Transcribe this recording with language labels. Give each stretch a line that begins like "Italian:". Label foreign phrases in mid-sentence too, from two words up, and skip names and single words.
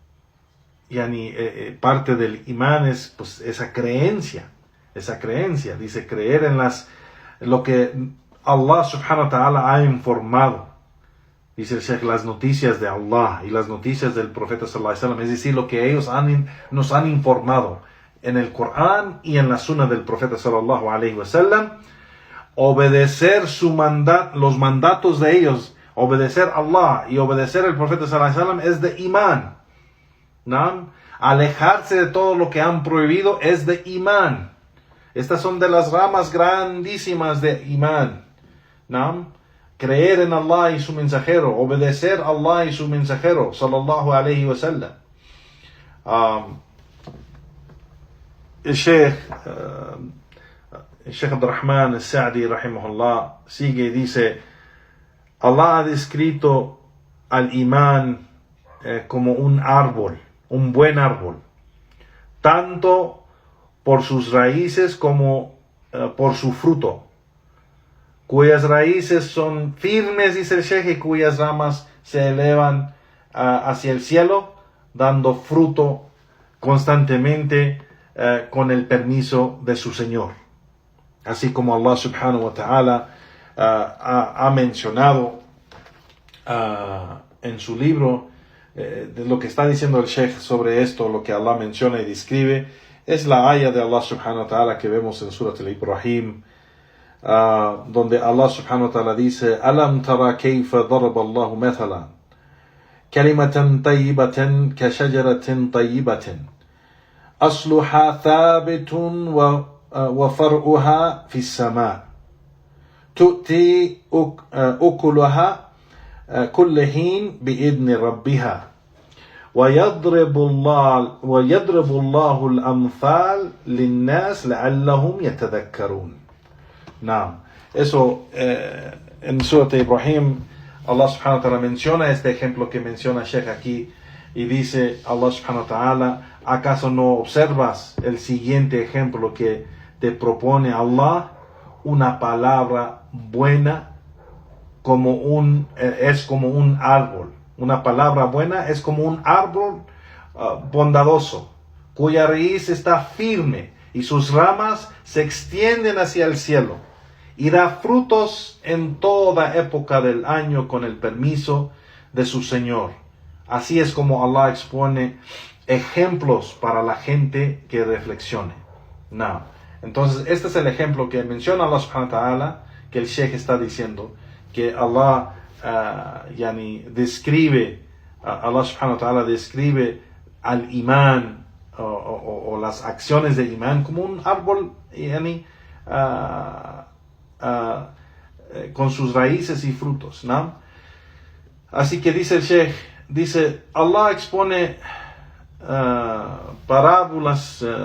Spanish: Parte del imán es pues esa creencia, dice creer en lo que Allah
Arabic: سبحانه وتعالى
Spanish: ha informado, dice el Sheikh, las noticias de Allah y las noticias del profeta
Arabic: صلى الله عليه وسلم,
Spanish: es decir, lo que ellos nos han informado en el Corán y en la Sunna del profeta
Arabic: صلى الله عليه وسلم,
Spanish: obedecer los mandatos de ellos, obedecer a Allah y obedecer al profeta
Arabic: صلى الله عليه وسلم
Spanish: es de imán. ¿No? Alejarse de todo lo que han prohibido es de imán. Estas son de las ramas grandísimas de imán, ¿no? Creer en Allah y su mensajero, obedecer a Allah y su mensajero
Arabic: صلى الله عليه وسلم.
Spanish: El Sheikh Abdurrahman al-Sa'di rahimahullah sigue y dice: Allah ha descrito al imán como un árbol, un buen árbol, tanto por sus raíces como por su fruto, cuyas raíces son firmes, dice el Sheikh, y cuyas ramas se elevan hacia el cielo, dando fruto constantemente con el permiso de su Señor. Así como Allah
Arabic: سبحانه وتعالى
Spanish: ha mencionado en su libro, de lo que está diciendo el Sheikh sobre esto, lo que Allah menciona y describe, es la ayah de Allah subhanahu
Arabic: وتعالى
Spanish: que vemos en Surat al-Ibrahim, donde Allah subhanahu
Arabic: وتعالى dice: ألم تر كيف ضرب الله مثلا كلمة طيبة كشجرة طيبة أصلها ثابت وفرعها في السماء تؤتي أكلها كل حين بإذن ربها ويضرب الله الأمثال للناس لعلهم يتذكرون. نعم,
Spanish: eso en Surat Ibrahim Allah
Arabic: سبحانه وتعالى
Spanish: menciona este ejemplo que menciona Sheikh aquí y dice Allah
Arabic: سبحانه وتعالى:
Spanish: ¿acaso no observas el siguiente ejemplo que te propone Allah? Una palabra buena es como un árbol. Una palabra buena es como un árbol bondadoso, cuya raíz está firme y sus ramas se extienden hacia el cielo, y da frutos en toda época del año con el permiso de su Señor. Así es como Allah expone ejemplos para la gente que reflexione. No. Entonces, este es el ejemplo que menciona Allah
Arabic: سبحانه وتعالى,
Spanish: que el Sheikh está diciendo, que Allah describe, Allah
Arabic: سبحانه وتعالى
Spanish: describe al imán o las acciones del imán como un árbol con sus raíces y frutos, ¿no? Así que dice el Sheikh, Allah expone parábolas,